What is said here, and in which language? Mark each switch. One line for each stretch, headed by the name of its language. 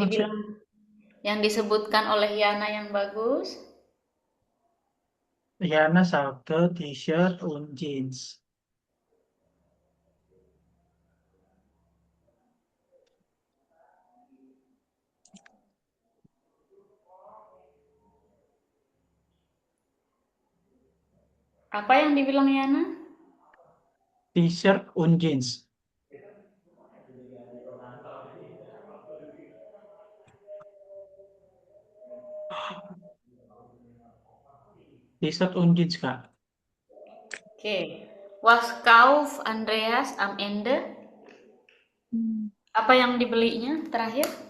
Indonesian: dibilang yang disebutkan oleh Yana yang bagus.
German: Yana sagte T-Shirt und Jeans.
Indonesian: Apa yang dibilang Yana?
German: T-Shirt und Jeans. T-Shirt und Jeans Kak.
Indonesian: Oke.
German: Was kauf Andreas am Ende?
Indonesian: Apa yang dibelinya terakhir?